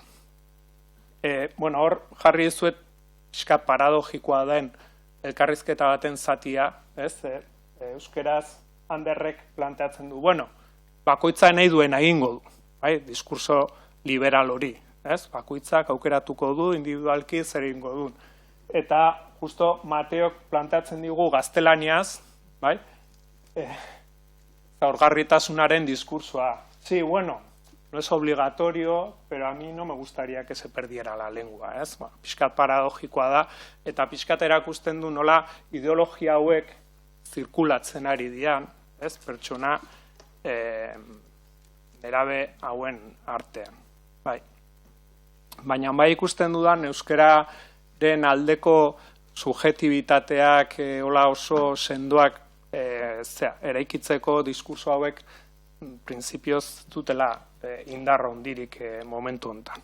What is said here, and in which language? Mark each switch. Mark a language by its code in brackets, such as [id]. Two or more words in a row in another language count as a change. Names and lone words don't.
[eu] Hor jarri dizuet pixkat paradogikoa den elkarrizketa baten zatia, euskeraz Anderrek planteatzen du, bakoitza nahi duen egingo du, diskurso liberal hori, bakoitzak aukeratuko du, individualki zer egingo du. Eta justo Mateok planteatzen digu gaztelaniaz, zaurgarritasunaren diskursoa. [es] Sí, bueno, no es obligatorio, pero a mí no me gustaría que se perdiera la lengua, [eu] pixkat paradogikoa da, eta pixkat erakusten du nola ideologia hauek zirkulatzen ari dian, pertsona nerabe hauen artean. Baina ikusten dudan euskararen aldeko subjetibitateak hola oso sendoak eraikitzeko diskurso hauek printzipioz dutela indar handirik momentu honetan.